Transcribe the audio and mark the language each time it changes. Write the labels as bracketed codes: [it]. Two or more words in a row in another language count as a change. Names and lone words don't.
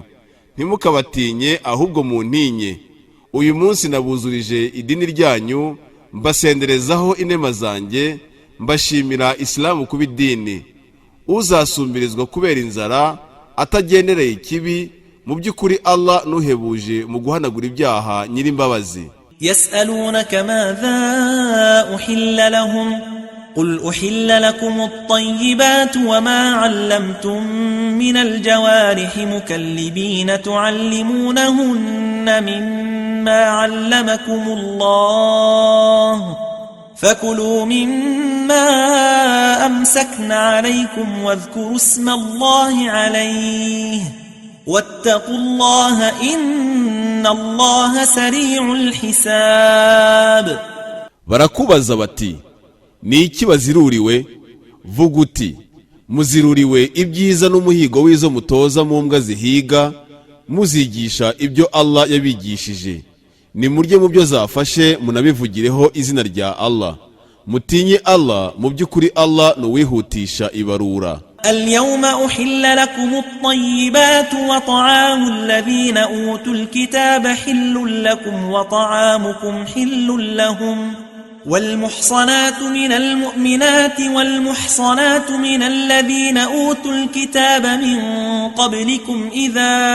[rw] Ntimukabatinye ahubwo muntinye. Uyu munsi nabuzurije idini ryanyu, mbasenderezaho inema zanjye, mbashimira Islamu kuba idini. Uzasumbirizwa kubera inzara atagenereye ikibi, mu byukuri Allah nuhebuje mu guhanagura ibyaha nyirimbabazi. [ar] يسألونك ماذا أحل لهم قل أحل لكم الطيبات وما علمتم من الجوارح مكلبين تعلمونهن مما علمكم الله فكلوا مما أمسكن عليكم واذكروا اسم الله عليه واتقوا الله إن الله سريع الحساب. [rw] Barakubaza bati ni iki baziruriwe? Vuga uti muziruriwe ibyiza n'umuhigo w'izo mutoza mu mbwa zihiga, muzigisha ibyo Allah yabigishije. Nimurye mu byo zafashe munabivugireho izina rya Allah. mutinye Allah, mu by'ukuri Allah nuwihutisha ibarura. [ar] اليوم أحل لكم الطيبات وطعام الذين أوتوا الكتاب حل لكم وطعامكم حل لهم والمحصنات من المؤمنات والمحصنات من الذين أوتوا الكتاب من قبلكم إذا